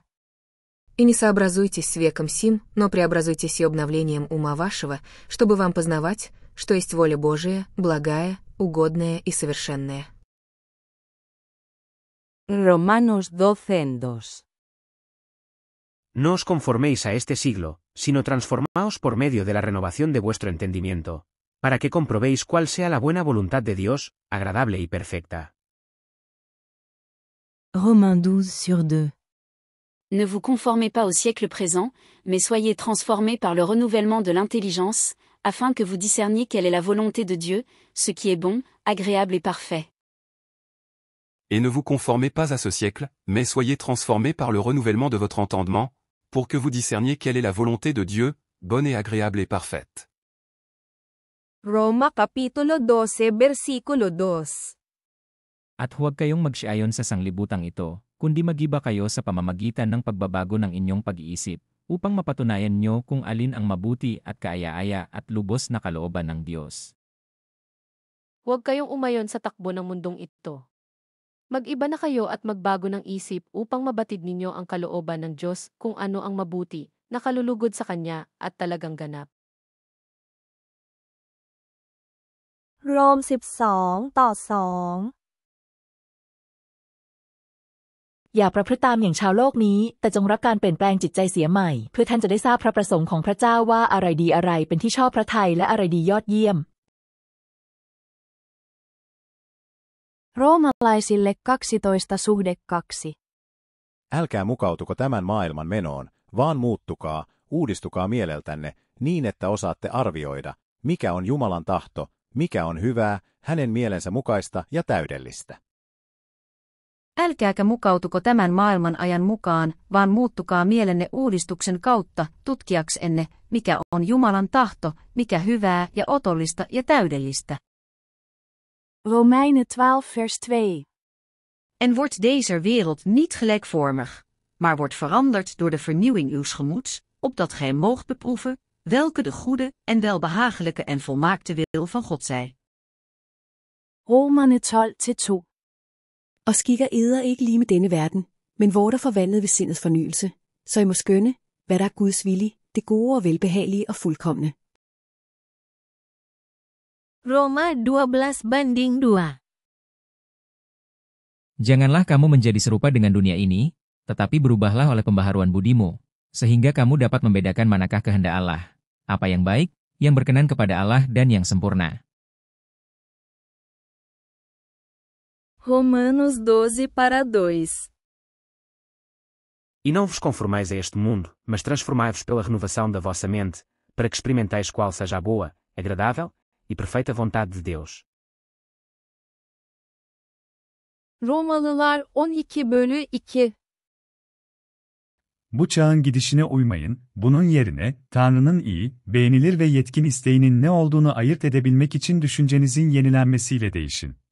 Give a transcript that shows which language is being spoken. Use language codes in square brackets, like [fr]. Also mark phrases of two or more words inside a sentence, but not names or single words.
[ru] И не сообразуйтесь с веком сим, но преобразуйтесь и обновлением ума вашего, чтобы вам познавать, что есть воля Божия, благая, угодная и совершенная. [es] Romanos 12:2. No os conforméis a este siglo, sino transformaos por medio de la renovación de vuestro entendimiento, para que comprobéis cuál sea la buena voluntad de Dios, agradable y perfecta. [fr] Romains 12:2. Ne vous conformez pas au siècle présent, mais soyez transformés par le renouvellement de l'intelligence, afin que vous discerniez quelle est la volonté de Dieu, ce qui est bon, agréable et parfait. Et ne vous conformez pas à ce siècle, mais soyez transformés par le renouvellement de votre entendement, pour que vous discerniez quelle est la volonté de Dieu, bonne et agréable et parfaite. [tl] Roma Kapitulo 12, versikulo 2. At huwag kayong magsiayon sa sanglibutang ito, kundi magiba kayo sa pamamagitan ng pagbabago ng inyong pag-iisip, upang mapatunayan nyo kung alin ang mabuti at kaaya-aya at lubos na kalooban ng Diyos. Huwag kayong umayon sa takbo ng mundong ito. Mag-iba na kayo at magbago ng isip upang mabatid ninyo ang kalooban ng Diyos kung ano ang mabuti, nakalulugod sa Kanya at talagang ganap. [th] โรม 12:2 อย่าประพฤติตามอย่างชาวโลกนี้แต่จงรับการเปลี่ยนแปลงจิตใจเสียใหม่เพื่อท่านจะได้ทราบพระประสงค์ของพระเจ้าว่าอะไรดีอะไรเป็นที่ชอบพระทัยและอะไรดียอดเยี่ยม [fi] Roomalaisille 12:2. Älkää mukautuko tämän maailman menoon, vaan muuttukaa, uudistukaa mieleltänne, niin että osaatte arvioida, mikä on Jumalan tahto, mikä on hyvää, hänen mielensä mukaista ja täydellistä. Älkääkä mukautuko tämän maailman ajan mukaan, vaan muuttukaa mielenne uudistuksen kautta, tutkiaksenne, mikä on Jumalan tahto, mikä hyvää ja otollista ja täydellistä. [nl] Romeinen 12:2. En wordt deze wereld niet gelijkvormig, maar wordt veranderd door de vernieuwing uws gemoeds, opdat gij moogt beproeven, welke de goede en welbehagelijke en volmaakte wil van God zij. [da] Romerne 12:2. Og skikker eder ikke lige med denne verden, men hvor der forvandlet ved sindets fornyelse, så I må skønne, hvad der er Guds vilje, det gode og velbehagelige og fuldkomne. [id] Roma 12:2. Janganlah kamu menjadi serupa dengan dunia ini, tetapi berubahlah oleh pembaharuan budimu, sehingga kamu dapat membedakan manakah kehendak Allah, apa yang baik, yang berkenan kepada Allah dan yang sempurna. [pt] Romanos 12:2. E não vos conformeis a este mundo, mas transformai-vos pela renovação da vossa mente, para que experimenteis qual seja a boa, agradável e perfeita vontade de Deus. [tr] Romalılar 12:2. Bu çağın gidişine uymayın, bunun yerine Tanrı'nın iyi, beğenilir ve yetkin isteğinin ne olduğunu ayırt edebilmek için düşüncenizin yenilenmesiyle değişin.